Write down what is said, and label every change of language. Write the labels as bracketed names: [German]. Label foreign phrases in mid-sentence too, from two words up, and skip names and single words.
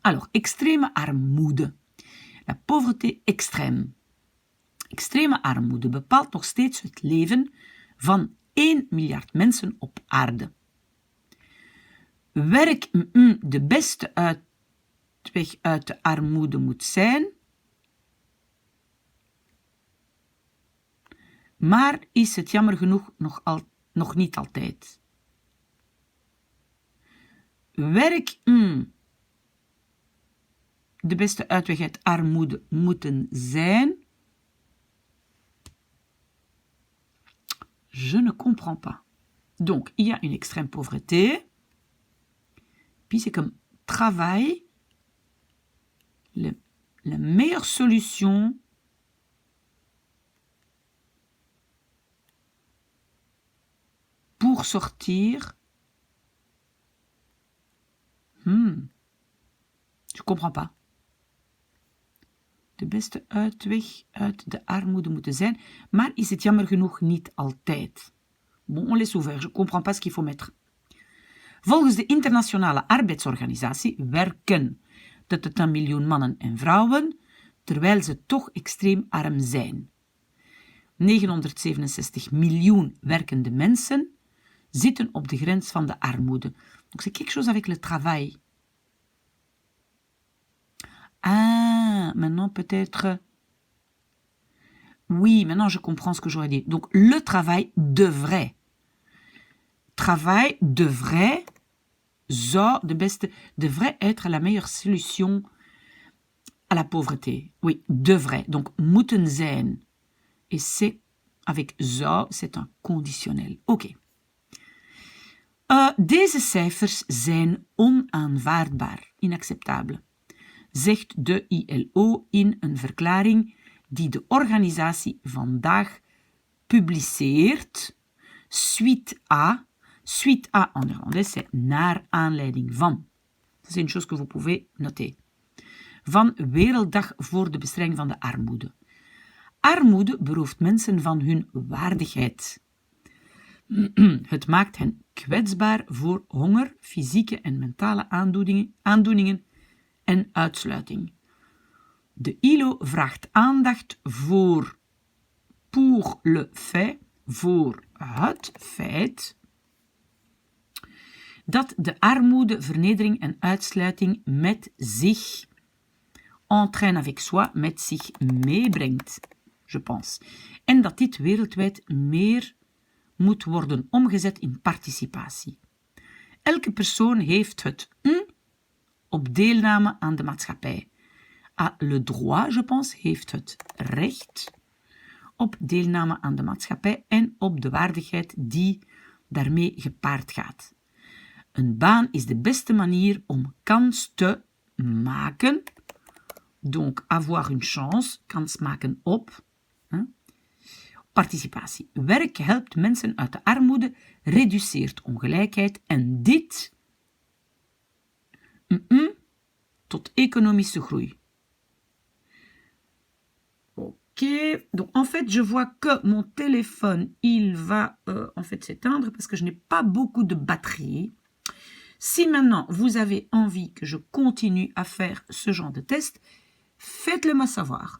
[French] Alors, [Dutch] extreme armoede. [French] La pauvreté extrême. [Dutch] Extreme armoede bepaalt nog steeds het leven van 1 miljard mensen op aarde. Werk de beste uitweg uit de armoede moet zijn, maar is het jammer genoeg nog niet altijd. Werk de beste uitweg uit armoede moeten zijn. [French] Je ne comprends pas. Donc, il y a une extrême pauvreté. Puis c'est comme travail. La meilleure solution pour sortir. Je comprends pas. [Dutch] De beste uitweg uit de armoede moeten zijn, maar is het jammer genoeg niet altijd. [French] Bon, on laisse ouvert, je comprends pas ce qu'il faut mettre. [Dutch] Volgens de Internationale Arbeidsorganisatie werken de 10 miljoen mannen en vrouwen, terwijl ze toch extreem arm zijn. 967 miljoen werkende mensen zitten op de grens van de armoede. [French] Donc c'est quelque chose avec le travail. Ah, maintenant peut-être... Oui, maintenant je comprends ce que j'aurais dit. Donc le travail devrait. Travail devrait... devrait être la meilleure solution à la pauvreté. Oui, devrait. Donc [Dutch] moeten zijn. [French] Et c'est avec zou, c'est un conditionnel. [Dutch] Oké. Deze cijfers zijn onaanvaardbaar, inacceptabel, zegt de ILO in een verklaring die de organisatie vandaag publiceert, [French] suite à en néerlandais, c'est [Dutch] naar aanleiding van. Dat is een [French] chose que vous pouvez noter. [Dutch] Van Werelddag voor de bestrijding van de armoede. Armoede berooft mensen van hun waardigheid. Het maakt hen kwetsbaar voor honger, fysieke en mentale aandoeningen en uitsluiting. De ILO vraagt aandacht voor [French] le fait, [Dutch] voor het feit dat de armoede, vernedering en uitsluiting met zich [French] entraîne avec soi, [Dutch] met zich meebrengt, je pense. En dat dit wereldwijd meer moet worden omgezet in participatie. Elke persoon heeft het op deelname aan de maatschappij. [French] Le droit, je pense, [Dutch] heeft het recht op deelname aan de maatschappij en op de waardigheid die daarmee gepaard gaat. Een baan is de beste manier om kans te maken. [French] Donc, avoir une chance, [Dutch] kans maken op. Participatie. Werk helpt mensen uit de armoede, reduceert ongelijkheid en dit tot economische groei. [French] Ok, donc en fait je vois que mon téléphone il va en fait s'éteindre parce que je n'ai pas beaucoup de batterie. Si maintenant vous avez envie que je continue à faire ce genre de test, faites-le moi savoir.